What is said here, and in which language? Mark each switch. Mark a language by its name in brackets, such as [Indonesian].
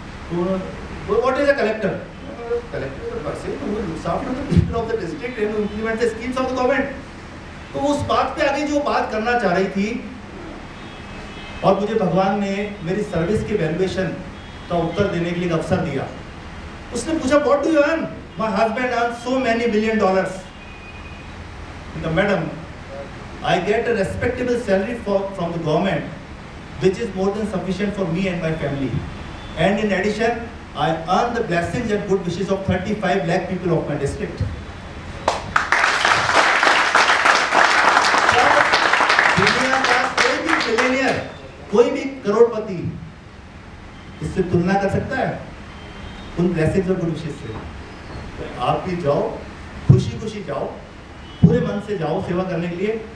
[English] तो what is a collector? Collector is a person who looks after the people of the district and implement the schemes of the government. [Hindi] तो उस बात पे आगे जो बात करना चाह रही थी, और मुझे भगवान ने मेरी सर्विस के वैल्यूएशन का उत्तर देने के लिए एक अवसर दिया। उसने पूछा [English] What do you earn? My husband earn so many billion dollars. Madam, I get a respectable salary from the government which is more than sufficient for me and my family, and in addition I earn the blessings and good wishes of 35 lakh people of my district. [Hindi] दुनिया का कोई भी billionaire, कोई भी करोड़पति इससे तुलना कर सकता है उन ब्लेसिंग्स और गुड विशेस से? आप भी जाओ, खुशी खुशी जाओ, पूरे मन से जाओ सेवा करने के लिए।